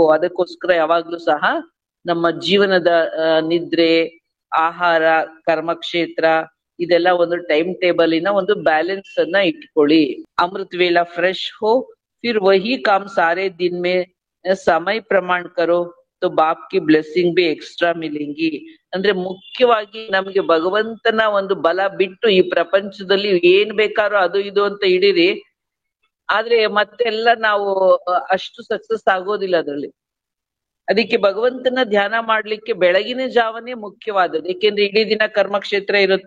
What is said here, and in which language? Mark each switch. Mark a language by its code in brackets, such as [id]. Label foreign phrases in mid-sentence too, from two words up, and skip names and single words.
[kn] ಅದಕ್ಕೋಸ್ಕರ ಯಾವಾಗ್ಲೂ ಸಹ ನಮ್ಮ ಜೀವನದ ನಿದ್ರೆ, ಆಹಾರ, ಕರ್ಮಕ್ಷೇತ್ರ ಇದೆಲ್ಲ ಒಂದು [en] time table [kn] ಒಂದು ಬ್ಯಾಲೆನ್ಸ್ ಅನ್ನ ಇಟ್ಕೊಳ್ಳಿ. [hi] अमृत वेला फ्रेश हो, फिर वही काम सारे दिन में समय प्रमाण करो तो बाप की ब्लेसिंग भी एक्स्ट्रा मिलेंगी. [kn] ಅಂದ್ರೆ ಮುಖ್ಯವಾಗಿ ನಮ್ಗೆ ಭಗವಂತನ ಒಂದು ಬಲ ಬಿಟ್ಟು ಈ ಪ್ರಪಂಚದಲ್ಲಿ ಏನ್ ಬೇಕಾದ್ರೂ ಅದು ಇದು ಅಂತ ಹಿಡೀರಿ, ಆದ್ರೆ ಮತ್ತೆಲ್ಲ ನಾವು ಅಷ್ಟು ಸಕ್ಸಸ್ ಆಗೋದಿಲ್ಲ ಅದ್ರಲ್ಲಿ. ಅದಕ್ಕೆ ಭಗವಂತನ ಧ್ಯಾನ ಮಾಡ್ಲಿಕ್ಕೆ ಬೆಳಗಿನ ಜಾವನೇ ಮುಖ್ಯವಾದದ್ದು, ಏಕೆಂದ್ರೆ ಇಡೀ ದಿನ ಕರ್ಮಕ್ಷೇತ್ರ ಇರುತ್ತೆ.